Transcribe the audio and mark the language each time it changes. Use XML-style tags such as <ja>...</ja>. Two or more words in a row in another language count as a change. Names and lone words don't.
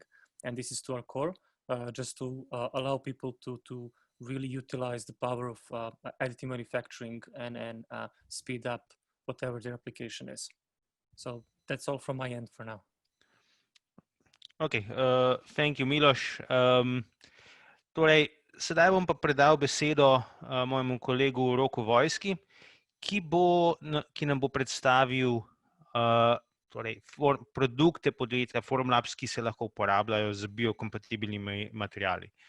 <en>And this is to our core, just to allow people to really utilize the power of additive manufacturing and speed up whatever their application is. So that's all from my end for now. Okay, thank you, Miloš.</en> <sl>Torej, sedaj bom pa predal besedo mojemu kolegu Roku Vojski, ki nam bo predstavil produkte podjetja Formlabs, ki se lahko uporabljajo z biokompatibilnimi materiali.</sl>